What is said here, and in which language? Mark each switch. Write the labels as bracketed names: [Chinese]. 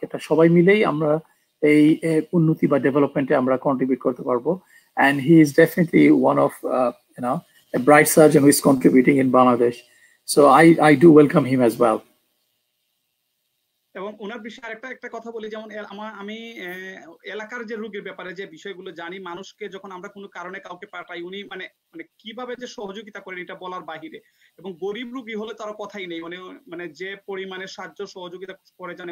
[Bangla] এটা সবাই মিলেই আমরা এই উন্নতি বা ডেভেলপমেন্টে আমরা কন্ট্রিবিউট করতে পারবো। [English] And he is definitely one of a bright surgeon who is contributing in Bangladesh. So I do welcome him as well. [Bangla] এবং ওনার বিষয়ে একটা কথা বলি, যেমন আমি এলাকার যে রোগীর ব্যাপারে যে বিষয়গুলো জানি, মানুষকে যখন আমরা কোনো কারণে কাউকে পাঠাই, উনি মানে কিভাবে যে সহযোগিতা করেন এটা বলার বাহিরে। এবং গরিব রোগী হলে তার কথাই নেই, মানে যে পরিমাণে সাহায্য সহযোগিতা করে যান।